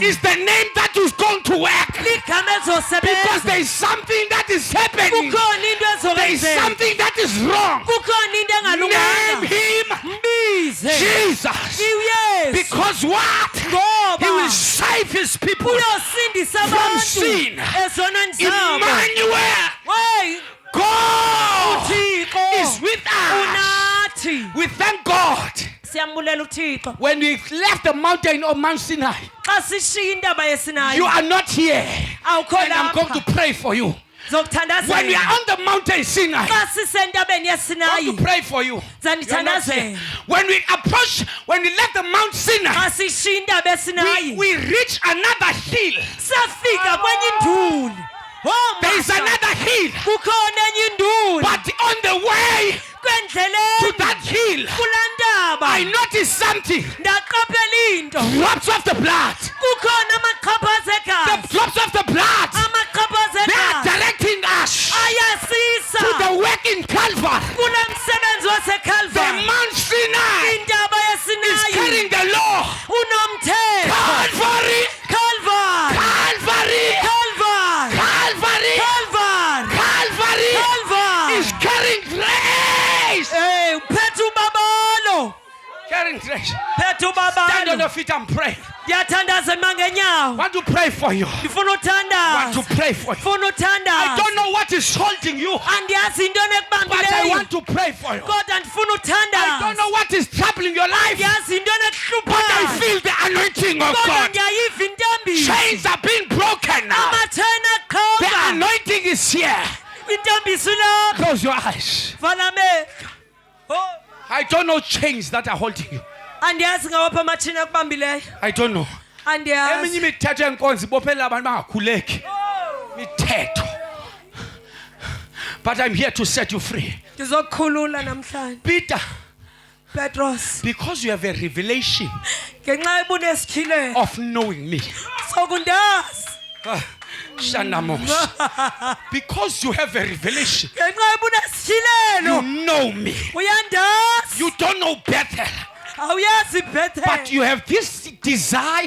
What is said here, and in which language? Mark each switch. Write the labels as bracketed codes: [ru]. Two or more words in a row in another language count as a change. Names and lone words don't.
[en] is the name that is going to work. [xh] ligama [en] Because [xh] ezosebenza. [en] there is something that is happening. [xh] Kukhona into [en] There is [xh] ezokenzeka, [en] something that is wrong. [xh] kukhona into [en] Name [xh] engalunganga. [en] him [xh] Mbize [en] Jesus. [xh] uYesu, [en] Because what? [xh] ngoba [en] He will save his people. [xh] uyosindisa [en] from [xh] abantu [en] sin. [xh] ezonweni zabo. [en] Emmanuel, Hey, God [xh] uThixo [en] is with us. [xh] unathi. [en] We thank God. [xh] Siyambulela uThixo. [en] When we left the mountain of Mount Sinai, [xh] Xa sishiya indaba [en] you [xh] yesinayo, [en] are not here. [xh] awukho [en] And I'm going to [xh] lapha. [en] pray for you. When we [xh] Zokuthandazela. [en] are on the mountain Sinai, [xh] Xa sisentabeni [en] I'm [xh] yesinayi, [en] going to pray for you. You are not here. [xh] zandithandazela. [en] When we left the Mount Sinai, [xh] Xa sishiya indaba yesinayi, [en] we reach another hill. [xh] safika kwenye induli. [en] Oh, There is Master. another hill. [xh] kukhona enye induli [en] But on the way to [xh] kwendleleni [en] that hill, [xh] kulaa ntaba [en] I noticed something. [xh] ndaqaphela into, [en] Drops of the blood. [xh] kukhona amaqhaphaza [en] The [xh] egazi, [en] drops of the blood. [xh] amaqhaphaza [en] They are [xh] egazi [en] directing us [xh] ayasisa [en] to the work in Calvary. [xh] kula msebenzi [en] The [xh] waseCalvary. [en] Mount Sinai [xh] Intaba [en] is carrying [xh] yesinayi [en] the law. [xh] unomthetho. [en] Calvary, Calvary, Calvary, Calvary, Calvary, Calvary, Calvary Calvary. is carrying grace. [xh] Eh, uphethe ubabalo, [en] Carrying grace. [xh] phethe [en] Stand on [xh] ubabalo. [en] your feet and pray. [xh] Ndiyathandaza ima ngenyawo, [en] Want to pray for you. [xh] ndifuna [en] Want to [xh] uthandaza, [en] pray for you. [xh] ndifuna [en] I [xh] uthandaza. [en] don't know what is holding you, [xh] Andiyazi into [en] but I [xh] enekubambileyo, [en] want to pray for you. [xh] kodwa ndifuna [en] I don't [xh] uthandaza. [en] know what is troubling your life, [xh] Andiyazi into [en] but I [xh] enekuhluphayo, [en] feel the anointing of [xh] kodwa [en] God. [xh] ndiyayiva intambiso. [en] Chains are being broken now. [xh] Amathena [en] The [xh] aqhawuka, [en] anointing is here. [xh] intambiso ilapha. [en] Close your eyes. [xh] Vala amehlo. Oh, [en] I don't know chains that are holding you. [xh] andiyazi ngawaphi amathina akubambileyo, [en] I don't know. [xh] Eminye andiyazi. imithetho yenkonzo ibophela abantu bangakhuleki. Mithetho. [en] But I'm here to set you free. [xh] Ndizokukhulula namhlanje. [en] Peter, [xh] Petros, [en] because you have a revelation [xh] ngenxa ebunesikhilelo [en] of knowing me. [xh] sokundazi, Shanamos. [en] Because you have a revelation, [xh] ngenxa [en] you [xh] ebunesikhilelo [en] know me. [xh] uyandazi, [en] You don't know better, [xh] awuyazi [en] but Bethel, you have this desire,